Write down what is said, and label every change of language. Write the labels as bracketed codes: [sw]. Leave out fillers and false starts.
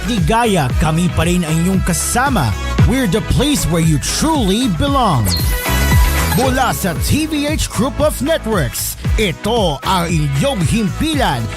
[tl] Ligaya, kami pa rin ang inyong kasama. [en] We're the place where you truly belong. [tl] Mula sa TVH Group of Networks, ito ang inyong himpilan.